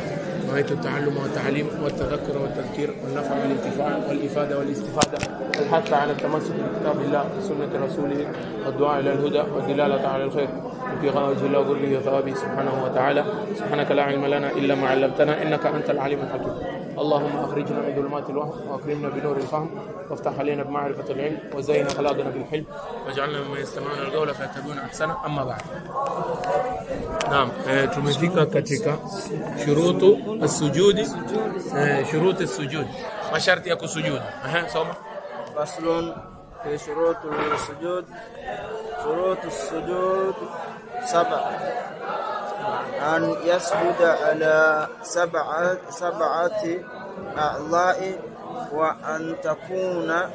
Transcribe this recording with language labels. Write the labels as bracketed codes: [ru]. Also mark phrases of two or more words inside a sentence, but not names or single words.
[ar] نويت التعلم والتعليم والتذكر والتذكير والنفع والانتفاع والإفادة والاستفادة والحث على التمسك بكتاب الله وسنة رسوله والدعاء إلى الهدى والدلالة على الخير ابتغاء وجه الله وذله وثوابه سبحانه وتعالى. سبحانك لا علم لنا إلا ما علمتنا إنك أنت العليم الحكيم. اللهم أخرجنا من ظلمات الوهم وأكرمنا بنور الفهم وافتح علينا بمعرفة العلم وزين أخلاقنا بالحلم واجعلنا ممن يستمعون القول فيتبعون أحسنه. أما بعد. نعم، [sw] tumefika katika [ar] شروط السجود, شروط السجود, [sw] masharti ya kusujudu. Soma. [ar] فصل في شروط السجود. شروط السجود 7: أن يسجد على سبعة أعضاء، وأن تكون